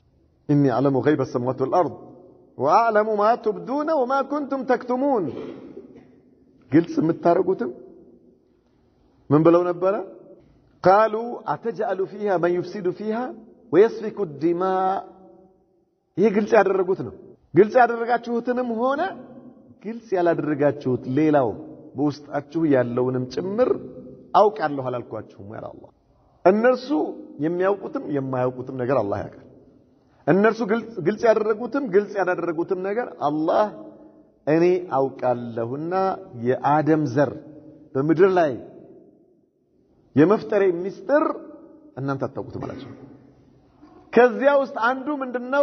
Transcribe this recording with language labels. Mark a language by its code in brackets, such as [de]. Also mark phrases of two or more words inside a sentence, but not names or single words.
[ar] إني أعلم غيب السماوات والأرض وأعلم ما تبدون وما كنتم تكتمون [am] ግልጽ የምታረጉትም ምን ብለው ነበረ? [ar] قالوا أتجعل فيها من يفسد فيها ويسفك الدماء [am] ይሄ ግልጽ ያደረጉት ነው። ግልጽ ያደረጋችሁትንም ሆነ ግልጽ ያላደረጋችሁት ሌላው በውስጣችሁ ያለውንም ጭምር አውቃለሁ አላልኳችሁም? ያ አላህ እነርሱ የሚያውቁትም የማያውቁትም ነገር አላህ ያውቃል። እነርሱ ግልጽ ያደረጉትም ግልጽ ያላደረጉትም ነገር አላህ እኔ አውቃለሁና የአደም ዘር በምድር ላይ የመፍጠሬ ሚስጥር እናንተ አታውቁትም አላቸው። ከዚያ ውስጥ አንዱ ምንድነው?